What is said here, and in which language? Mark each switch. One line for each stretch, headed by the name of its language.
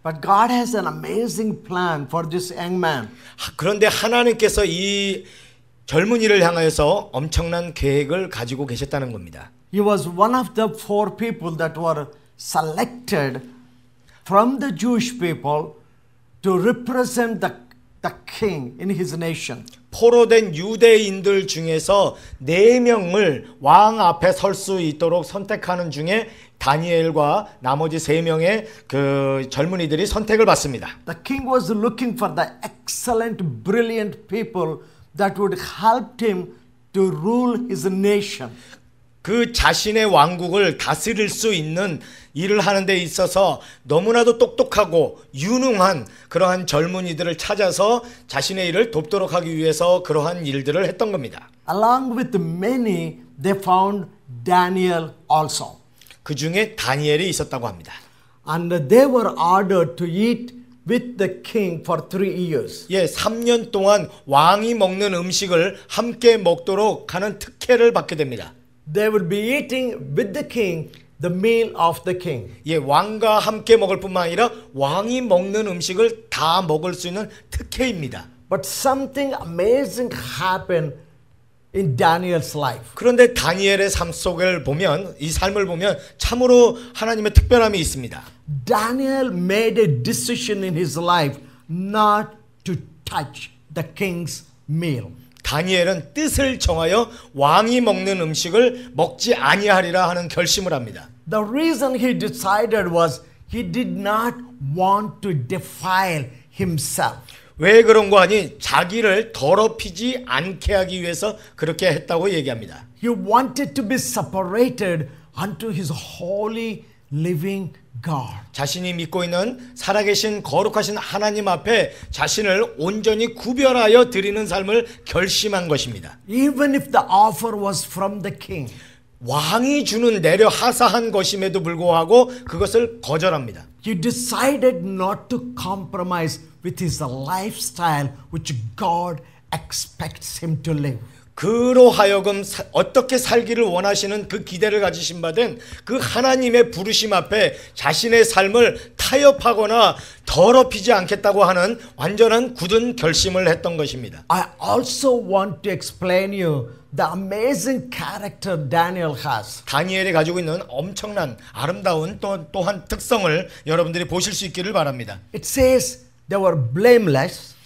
English: But God has an amazing plan for this young man.
Korean: 그런데 하나님께서 이 젊은이를 향하여서 엄청난 계획을 가지고 계셨다는 겁니다.
English: He was one of the 4 people that were selected from the Jewish people to represent the king in his nation.
Korean: 포로된 유대인들 중에서 4명을 왕 앞에 설 수 있도록 선택하는 중에 다니엘과 나머지 3명의 그 젊은이들이 선택을 받습니다.
English: The king was looking for the excellent, brilliant people that would help him to rule his nation.
Korean: 그 자신의 왕국을 다스릴 수 있는 일을 하는 데 있어서 너무나도 똑똑하고 유능한 그러한 젊은이들을 찾아서 자신의 일을 돕도록 하기 위해서 그러한 일들을 했던 겁니다.
English: Along with many, they found Daniel also.
Korean: 그 중에 다니엘이 있었다고 합니다.
English: And they were ordered to eat with the king for 3 years.
Korean: 예, 3년 동안 왕이 먹는 음식을 함께 먹도록 하는 특혜를 받게 됩니다.
English: They would be eating with the king the meal of the king.
Korean: 예, 왕과 함께 먹을 뿐만 아니라 왕이 먹는 음식을 다 먹을 수 있는 특혜입니다.
English: But something amazing happened in Daniel's life.
Korean: 그런데 다니엘의 삶 속을 보면 이 삶을 보면 참으로 하나님의 특별함이 있습니다.
English: Daniel made a decision in his life not to touch the king's meal.
Korean: 다니엘은 뜻을 정하여 왕이 먹는 음식을 먹지 아니하리라 하는 결심을 합니다.
English: The reason he decided was he did not want to defile himself.
Korean: 왜 그런 거 아니? 자기를 더럽히지 않게 하기 위해서 그렇게 했다고 얘기합니다.
English: He wanted to be separated unto his holy living God.
Korean: 자신이 믿고 있는 살아계신 거룩하신 하나님 앞에 자신을 온전히 구별하여 드리는 삶을 결심한 것입니다.
English: Even if the offer was from the king.
Korean: 왕이 주는 내려 하사한 것임에도 불구하고 그것을 거절합니다.
English: He decided not to compromise with his lifestyle which God expects him to live.
Korean: 그로 하여금 어떻게 살기를 원하시는 그 기대를 가지신 바 된 그 하나님의 부르심 앞에 자신의 삶을 타협하거나 더럽히지 않겠다고 하는 완전한 굳은 결심을 했던 것입니다.
English: I also want to explain you the amazing character Daniel has.
Korean: 다니엘이 가지고 있는 엄청난 아름다운 또한 특성을 여러분들이 보실 수 있기를 바랍니다.
English: It says they were blameless.